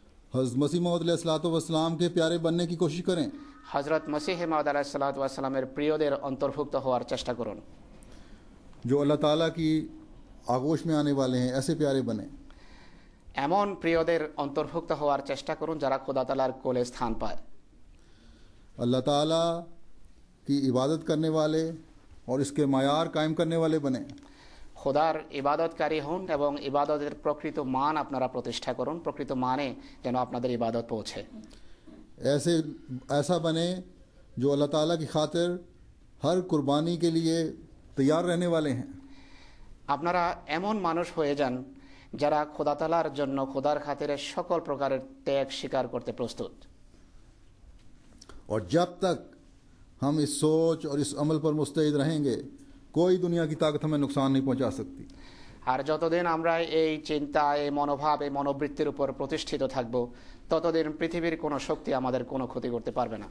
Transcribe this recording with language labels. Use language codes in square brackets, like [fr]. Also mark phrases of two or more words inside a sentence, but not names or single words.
[ur] حضرت مسیح موعود [ar] علیہ الصلوۃ والسلام [ur] کے پیارے بننے کی کوشش کریں. [bn] হযরত মসিহ মাউদ [ar] عليه الصلاة والسلام [bn] প্রিয়দের অন্তর্ভুক্ত হওয়ার চেষ্টা করুন. [ur] جو اللہ تعالیٰ کی آغوش میں آنے والے ہیں ایسے پیارے بنیں. [bn] এমন প্রিয়দের অন্তর্ভুক্ত হওয়ার চেষ্টা করুন যারা খোদা তাআলার কোলে স্থান পায়. [ur] اللہ تعالیٰ کی عبادت کرنے والے اور اس کے معیار قائم کرنے والے بنیں. [bn] খোদার ইবাদতকারী হন এবং ইবাদতের প্রকৃত মান আপনারা প্রতিষ্ঠা করুন, প্রকৃত মানে যেন আপনাদের ইবাদত পৌঁছে. [ur] ایسا بنے جو اللہ تعالیٰ کی خاطر ہر قربانی کے لیے تیار رہنے والے ہیں. [bn] আপনারা এমন মানুষ হয়ে যান যারা খোদা তাআলার জন্য খোদার খাতিরে সকল প্রকারের ত্যাগ স্বীকার করতে প্রস্তুত. [ur] اور جب تک ہم اس سوچ اور اس عمل پر مستعد رہیں گے کوئی دنیا کی طاقت ہمیں نقصان نہیں پہنچا سکتی. [bn] আর যতদিন আমরা এই চিন্তা, এই মনোভাব, এই মনোবৃত্তির উপর প্রতিষ্ঠিত থাকব ততদিন পৃথিবীর কোনো শক্তি আমাদের কোনো ক্ষতি করতে পারবে না.